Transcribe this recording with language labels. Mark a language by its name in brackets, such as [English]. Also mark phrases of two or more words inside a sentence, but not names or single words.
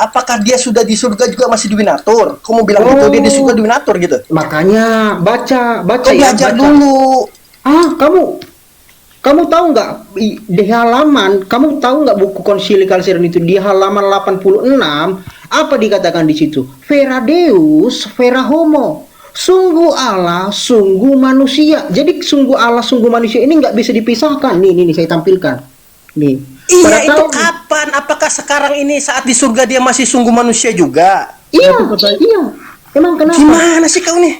[Indonesian] Apakah dia sudah di surga juga masih Dwinatur? Kamu bilang gitu, dia di surga Dwinatur gitu. Makanya baca ya, belajar baca dulu. Kamu tahu nggak di halaman, kamu tahu nggak buku konsili Kalsedon itu di halaman 86 apa dikatakan di situ? [Latin] Vera Deus, vera homo. [Indonesian] Sungguh Allah, sungguh manusia. Jadi sungguh Allah, sungguh manusia ini nggak bisa dipisahkan. Nih, saya tampilkan. Nih. Iya, itu kapan? Apakah sekarang ini saat di surga dia masih sungguh manusia juga? Iya. Emang kenapa? Gimana sih kau nih?